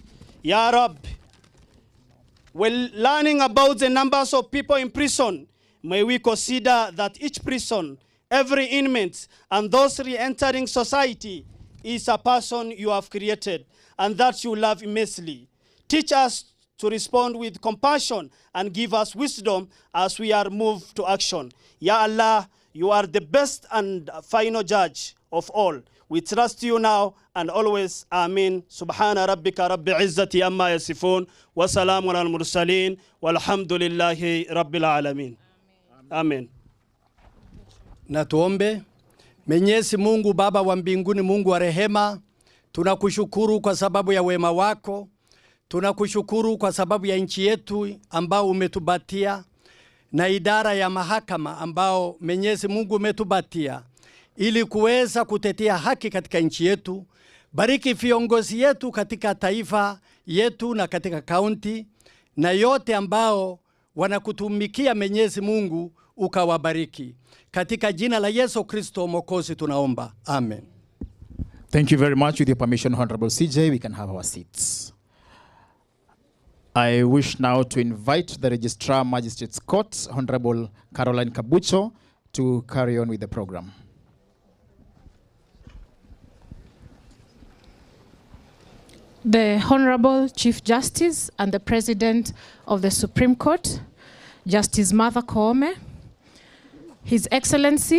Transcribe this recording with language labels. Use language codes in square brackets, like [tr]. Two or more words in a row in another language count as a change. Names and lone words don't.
[ar] Ya Rab, [en] when learning about the numbers of people in prison, may we consider that each prison, every inmate, and those re-entering society is a person you have created and that you love immensely. Teach us to respond with compassion and give us wisdom as we are moved to action. [ar] Ya Allah, [en] you are the best and final judge of all. We trust you now and always. Amin. [ar] سبحان ربك رب العزة عما يصفون وسلام المرسلين والحمد لله رب العالمين. [en] Amen. [sw] Na tuombe. Mwenyezi Mungu Baba wa mbinguni, Mungu wa rehema, tunakushukuru kwa sababu ya wema wako. Tunakushukuru kwa sababu ya nchi yetu ambao umetubatia na idara ya mahakama ambao Mwenyezi Mungu umetubatia ili kuweza kutetea haki katika nchi yetu. Bariki viongozi yetu katika taifa yetu na katika kaunti na yote ambao wanakutumikia Mwenyezi Mungu, ukawabariki. Katika jina la Yesu Kristo Mwokozi tunaomba. Amen. [en] Thank you very much. With your permission, Honorable CJ, we can have our seats. I wish now to invite the Registrar Magistrates Court, Honorable Caroline Kabucho, to carry on with the program. The Honorable Chief Justice and the President of the Supreme Court, Justice Martha Koome, His Excellency,